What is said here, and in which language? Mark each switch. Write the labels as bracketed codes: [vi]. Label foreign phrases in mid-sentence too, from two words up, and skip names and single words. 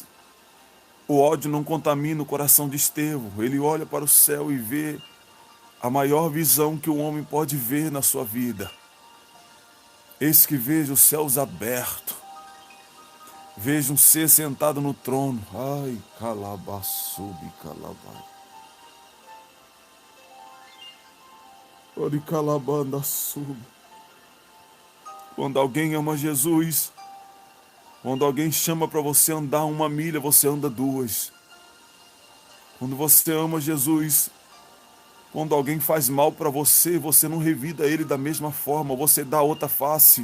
[pt] O ódio não contamina o coração de Estevão. Ele olha para o céu e vê a maior visão que o homem pode ver na sua vida. Eis que vejo os céus abertos. Vejo um ser sentado no trono. Ai, calabassubi, calabai. Ori calabanda sub. Quando alguém ama Jesus, quando alguém chama para você andar 1 milha, você anda 2. Quando você ama Jesus, quando alguém faz mal para você, você não revida ele da mesma forma, você dá outra face.